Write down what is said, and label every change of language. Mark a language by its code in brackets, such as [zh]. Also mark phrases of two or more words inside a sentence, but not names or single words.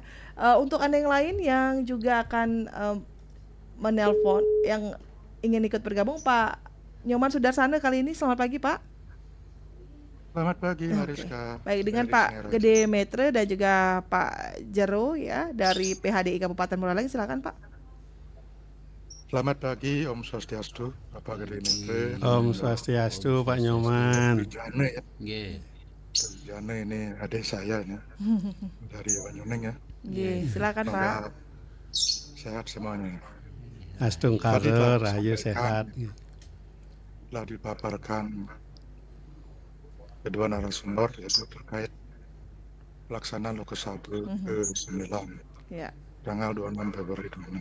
[id] Untuk Anda yang lain yang juga akan menelpon yang ingin ikut bergabung, Pak Nyoman Sudarsana kali ini. Selamat pagi, Pak. Selamat pagi, Mariska. Baik, dengan Pak Gede Metre dan juga Pak Jero ya dari PHDI Kabupaten Buleleng, silakan Pak. Selamat pagi, Om Swastiastu, Bapak Gede Metre. Om Swastiastu, Pak Nyoman. Jane ya. Jane ini adik saya ya. Dari Banyuning ya. Silakan Pak. Sehat semuanya. Astung Karo, Rahayu sehat. Telah dipaparkan kedua narasumber yaitu terkait pelaksanaan Lokosabel ke-9 tanggal 26 Februari ini.